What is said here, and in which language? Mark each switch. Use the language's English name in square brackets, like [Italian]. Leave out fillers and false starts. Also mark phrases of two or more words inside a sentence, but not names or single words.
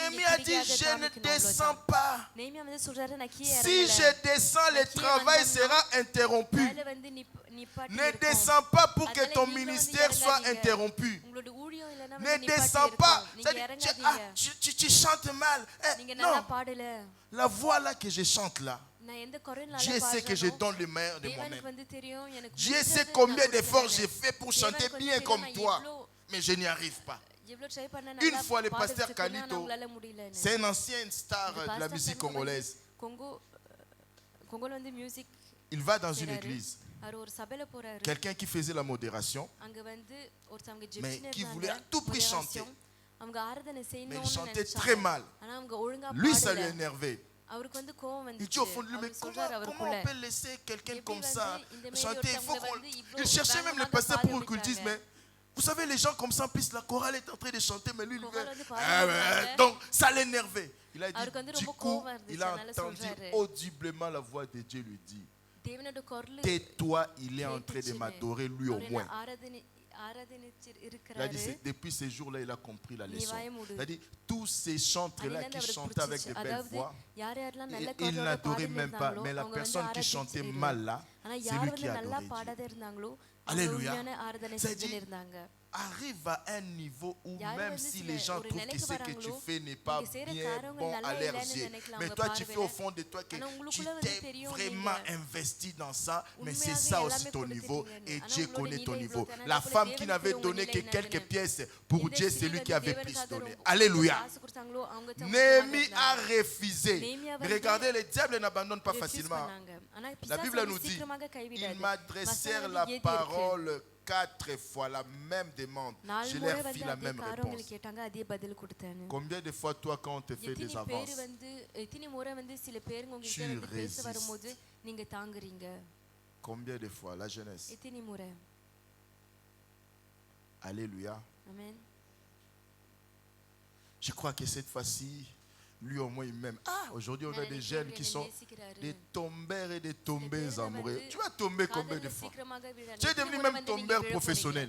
[French] Néhémie [Tamil] நீங்க [French] a dit, [Tamil] கிரியாத [French] je ne [Tamil] காமிக்கணும், [French] descends [Tamil] அவ்வளவுதான். [French] pas. [Tamil] நேமியா வந்து சொல்றாரு, நான் கீழே [French] Si [Tamil] இறங்கல. [French] je descends, le travail sera interrompu. [Tamil] மேல வந்து நிப்பாட்டி [French] Ne [Tamil] இருக்கும். [French] descends pas pour que [Tamil] அதனால [French] ton [Tamil] நீங்களும் வந்து [French] ministère soit [Tamil] இறங்காதீங்க. [French] interrompu. [Tamil] உங்களோட ஊழியம் இல்லைன்னா [French] Ne [Tamil] வந்து நிப்பாட்டி [French] descends pas. [Tamil] இருக்கும். நீங்க [French] C'est-à-dire, [Tamil] இறங்காதீங்க. [French] tu chantes mal. [Tamil] நீங்க நல்லா [French] Non, [Tamil] பாடல. [French] la voix là que je chante là, [Tamil] நான் எந்த குரல்னால [French] Dieu sait que je [Tamil] பாடுறேனோ, [French] donne le meilleur de [Tamil] தேவனுக்கு [French] moi-même. [Tamil] வந்து தெரியும், எனக்கு [French] Dieu [Tamil] முடிஞ்சதை [French] sait [Tamil] நான் [French] combien [Tamil] கொடுக்கிறேன். [French] d'efforts j'ai fait pour chanter [Tamil] தேவனுக்கு வந்து [French] bien [Tamil] தெரியும், [French] comme [Tamil] நான் [French] toi, [Tamil] எவ்வளவு [French] mais je n'y arrive pas. [Tamil] எவ்வளவு try பண்ணேன், [French] Une [Tamil] நல்லா [French] fois, le [Tamil] பாடுறதுக்கு [French] pasteur [Tamil] நான் [French] Kalito, [Tamil] உங்களால முடியலன்னு. [French] c'est un ancien star [Tamil] இந்த [French] de la [Tamil] pastor [French] musique [Tamil] Kalito வந்து [French] congolaise. [Tamil] கொங்கோல வந்து மியூசிக் [French] Il va dans une [Tamil] செய்றாரு. [French] église. [Tamil] அவர் ஒரு சபையில போறாரு. [French] Quelqu'un qui faisait la modération, [Tamil] அங்க வந்து ஒருத்தவங்க [French] mais [Tamil] ஜெபிச்சினே [French] qui [Tamil] இருந்தாங்க. [French] voulait à tout prix chanter. [Tamil] அவங்க ஆராதனை [French] Mais il [Tamil] செய்யணும்னு [French] chantait [Tamil] நினைச்சாங்க. [French] très mal. [Tamil] ஆனா அவங்க ஒழுங்கா [French] Lui, ça lui [Tamil] பாடல. [French] énervait. [Tamil] அவருக்கு வந்து கோவம் [French] Il [Tamil] வந்துச்சு. [French] dit au fond de lui, mais [Tamil] அவர் சொல்றாரு [French] comment [Tamil] அவருக்குள்ள, [French] on peut laisser quelqu'un [Tamil] எப்படி [French] comme [Tamil] வந்து [French] ça [Tamil] இந்த மாதிரி [French] chanter? Il faut [Tamil] ஒருத்தவங்க [French] qu'on. [Tamil] வந்து இவ்வளவு [French] Il cherchait même le [Tamil] வேகமாக [French] pasteur [Tamil] பாட [French] pour qu'il dise, [Tamil] வைக்கிறாங்க. [French] mais vous savez, les gens comme ça, en plus la chorale est en train de chanter, mais lui, il [Tamil] Chorale [French] veut. [Tamil] வந்து பாட [French] Donc, ça l'énervait. Il a [Tamil] அவருக்கு வந்து [French] dit, du [Tamil] ரொம்ப [French] coup, [Tamil] கோவம் இருந்துச்சு. [French] il a [Tamil] அதனால [French] entendu [Tamil] சொல்றாரு. [French] audiblement la voix de Dieu lui dit, [Tamil] தேவனோட குரல் [French] tais-toi, il est en train de m'adorer, lui au [Tamil] அவர் [French] moins. [Tamil] என்ன ஆராதனிச்சு [French] Il a dit, [Tamil] இருக்கிறாரு. [French] depuis ce jour-là, il a compris la leçon. [Tamil] வாயை மூடு. [French] Il a dit, tous ces chantres-là [Tamil] அதுல [French] qui [Tamil] அவருக்கு [French] chantaient avec de [Tamil] பிடிச்சிச்சு. [French] belles [Tamil] அதாவது [French] voix, [Tamil] யார் யாரெல்லாம் நல்ல [French] il [Tamil] குரலோட [French] n'adorait même pas. [Tamil] பாடிட்டு [French] Mais la [Tamil] அவங்க வந்து [French] personne qui [Tamil] ஆராதிச்சுட்டு [French] chantait [Tamil] இருந்தாங்க. [French] mal là, [Tamil] ஆனா [French] c'est [Tamil] யார் [French] lui [Tamil] வந்து [French] qui [Tamil] நல்லா [French] adorait Dieu. [Tamil] பாடாத இருந்தாங்களோ அவங்க [French] Alléluia. [Tamil] உண்மையான ஆராதனை [French] C'est-à-dire, [Tamil] செஞ்சுன்னு இருந்தாங்க. [French] arrive à un niveau où [Tamil] Yaru [French] même [Tamil] vandu [French] si [Tamil] sila [French] les gens [Tamil] oru [French] trouvent que [Tamil] nilaikku [French] ce que tu [Tamil] varangalo, [French] fais n'est pas [Tamil] நீங்க செய்ற [French] bien [Tamil] காரியங்கள் [French] bon [Tamil] நல்லா [French] à leurs [Tamil] இல்லைன்னு [French] yeux. [Tamil] நினைக்கலாம் [French] Mais [Tamil] உங்க [French] toi, tu fais au [Tamil] பார்வையில. [French] fond de toi que [Tamil] ஆனா [French] tu [Tamil] உங்களுக்குள்ள வந்து [French] t'es [Tamil] தெரியும் [French] vraiment [Tamil] நீங்க [French] investi dans ça. Mais c'est [Tamil] உண்மையாக [French] ça aussi [Tamil] எல்லாமே [French] ton niveau. [Tamil] கொடுத்துட்டீங்கன்னு. [French] Et [Tamil] ஆனா [French] Dieu [Tamil] உங்களோட [French] connaît ton [Tamil] நிலை [French] niveau. [Tamil] இவ்வளவு தானே, [French] La [Tamil] அதுக்குள்ள [French] femme qui [Tamil] தேவனுக்கு [French] n'avait [Tamil] உங்க [French] donné [Tamil] நிலை [French] que [Tamil] என்னன்னு. [French] quelques pièces, pour [Tamil] இந்த [French] Dieu, c'est [Tamil] ஸ்திரீ [French] lui qui [Tamil] வந்து [French] avait plus [Tamil] தேவனுக்காக [French] donné. [Tamil] ரொம்ப [French] Alléluia. [Tamil] காசு கொடுத்தாங்களோ, அவங்க தான் [French] Néhémie [Tamil] மொத்தமாக [French] a [Tamil] இருந்தாங்க. [French] refusé. [Tamil] Néhémie [French] Mais [Tamil] வந்து [French] regardez, le diable n'abandonne pas [Tamil] refuse [French] facilement. [Tamil] பண்ணாங்க. ஆனா [French] La [Tamil] பிசாசு [French] Bible [Tamil] வந்து [French] nous dit, [Tamil] சீக்கிரமாக கைவிடாது. [French] ils m'adressèrent [Tamil] வசனம் [French] la [Tamil] வந்து எழுதி இருக்கு. [French] parole 4 fois, la même demande. [Tamil] நாலு [French] Je [Tamil] முறை [French] leur [Tamil] வந்து [French] fis la [Tamil] அதே [French] même [Tamil] காரியங்களை [French] réponse. [Tamil] கேட்டாங்க, அதே பதில் கொடுத்தேன்னு. [French] Combien de fois, toi, quand on te fait des [Tamil] எத்தனை பேர் [French] avances, [Tamil] வந்து எத்தனை முறை வந்து சில பேருங்க உங்ககிட்ட [French] Tu [Tamil] வந்து பேச [French] résistes. [Tamil] வரும்போது நீங்க தாங்குறீங்க? [French] combien de fois, la jeunesse, [Tamil] எத்தனை முறை? [French] alléluia. [Tamil] ஆமென். [French] Je crois que cette fois-ci, lui au moins il m'aime. Ah, aujourd'hui on a des jeunes qui sont des tombeurs et des tombeuses amoureux. Tu vas tomber combien de fois? Tu es devenu même tombeur professionnel.